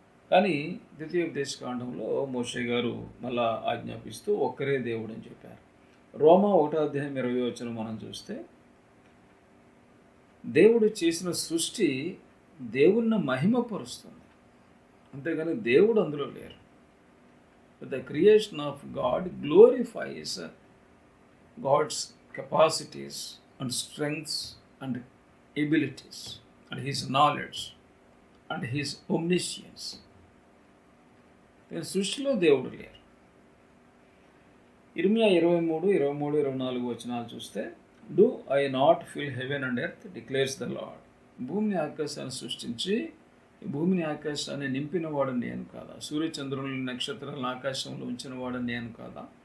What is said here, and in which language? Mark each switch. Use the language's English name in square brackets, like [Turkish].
[Telugu] కానీ ద్వితీయోపదేశకాండంలో మోషే గారు మళ్ళా ఆజ్ఞాపిస్తూ ఒక్కరే దేవుడు అని చెప్పారు. రోమా 1వ అధ్యాయం 20వ వచనం మనం చూస్తే, దేవుడు చేసిన సృష్టి దేవుణ్ణి మహిమపరుస్తుంది, అంతేగాని దేవుడు అందులో లేరు. [English] The creation of God glorifies God's capacities and strengths and abilities and His knowledge and His omniscience. [Telugu] సృష్టిలో దేవుడు లేరు. ఇర్మియా 23-24 వచనాలు చూస్తే, [English] Do I not fill heaven and earth declares the lord. [Telugu] భూమిని ఆకాశాన్ని సృష్టించి భూమిని ఆకాశాన్ని నింపిన వాడు నేను కాదా? సూర్యచంద్రులను నక్షత్రాలను ఆకాశంలో ఉంచిన వాడు నేను కాదా?